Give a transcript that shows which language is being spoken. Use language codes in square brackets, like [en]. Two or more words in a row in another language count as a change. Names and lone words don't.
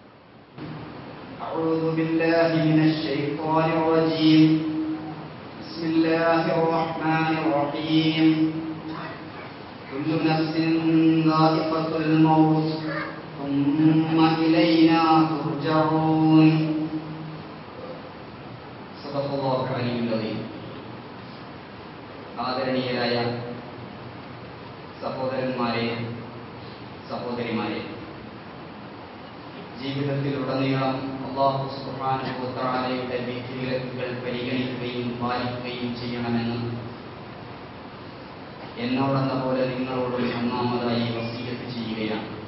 [ar] أعوذ بالله من الشيطان الرجيم بسم الله الرحمن الرحيم كل نفس ذائقة الموت ثم إلينا ترجعون صدق الله العلي العظيم. [ml] ആദരണീയരായ സഹോദരന്മാരെ, സഹോദരിമാരെ, ജീവിതത്തിലുടനീളം [ar] الله سبحانه و [ml] തആലയുടെ വിധിവിലക്കുകൾ പരിഗണിക്കുകയും പാലിക്കുകയും ചെയ്യണമെന്ന് എന്നോടെന്ന പോലെ നിങ്ങളോടും ഒന്നാമതായി വസിയത്ത് ചെയ്യുകയാണ്.